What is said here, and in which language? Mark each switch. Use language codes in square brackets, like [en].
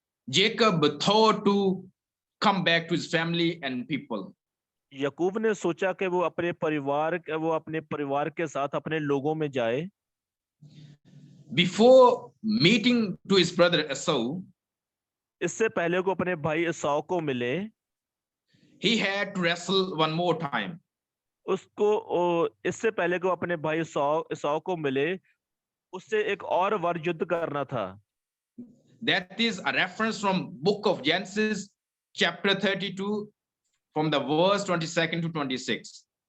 [en] Jacob thought to come back to his family and people. [hi] याकूब ने सोचा कि वो अपने परिवार के साथ अपने लोगों में जाए। [en] Before meeting to his brother Esau, [hi] इससे पहले को अपने भाई एसाव को मिले, [en] he had to wrestle one more time. [hi] इससे पहले को अपने भाई एसाव को मिले, उससे एक और बार युद्ध करना था। [en] That is a reference from book of Genesis, chapter 32, from the verse 22 to 26.